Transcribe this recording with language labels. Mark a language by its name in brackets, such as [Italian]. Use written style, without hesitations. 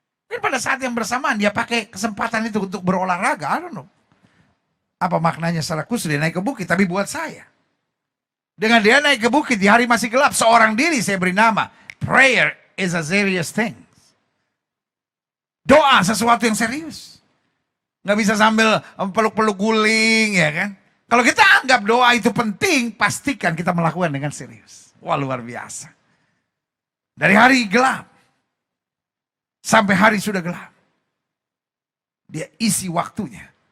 [Indonesian] Dan pada saat yang bersamaan dia pakai kesempatan itu untuk berolahraga. [English] I don't know. [Indonesian] Apa maknanya secara khusus dia naik ke bukit. Tapi buat saya. Dengan dia naik ke bukit di hari masih gelap, seorang diri saya beri nama. [English] Prayer is a serious thing. [Indonesian] Doa sesuatu yang serius. Nggak bisa sambil peluk-peluk guling, ya kan. Kalau kita anggap doa itu penting, pastikan kita melakukan dengan serius. Wah, luar biasa. Dari hari gelap sampai hari sudah gelap. Dia isi waktunya